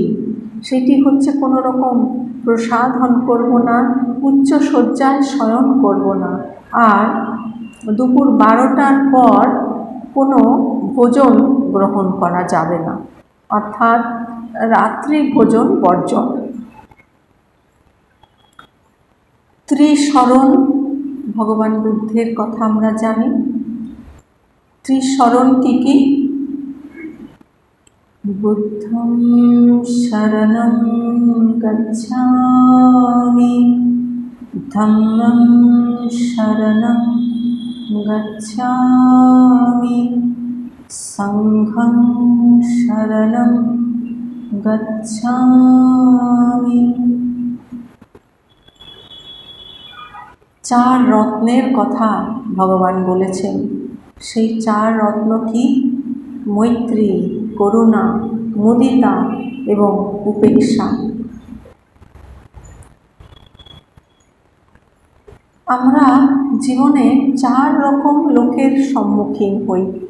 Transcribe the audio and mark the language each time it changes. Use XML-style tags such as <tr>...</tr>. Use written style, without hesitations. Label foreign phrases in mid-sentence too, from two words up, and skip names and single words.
<bn>সেটি হচ্ছে কোনো রকম প্রসাধন করব না, উচ্চ শয্যায় শয়ন করব না, আর দুপুর 12টার পর কোনো ভোজন গ্রহণ করা যাবে না, অর্থাৎ রাত্রি ভোজন বর্জন। ত্রিশরণ ভগবান বুদ্ধের কথা আমরা জানি। ত্রিশরণ কি কি?</bn> <pi>বুদ্ধং শরণং গচ্ছামি, ধম্মং শরণং গচ্ছামি, সংঘং শরণং গচ্ছামি।</pi> <bn>চার রত্নের কথা ভগবান বলেছেন। সেই চার রত্ন কি? মৈত্রী, করুণা, মুদিতা এবং উপেক্ষা। আমরা জীবনে চার রকম লোকের সম্মুখীন হই।</bn>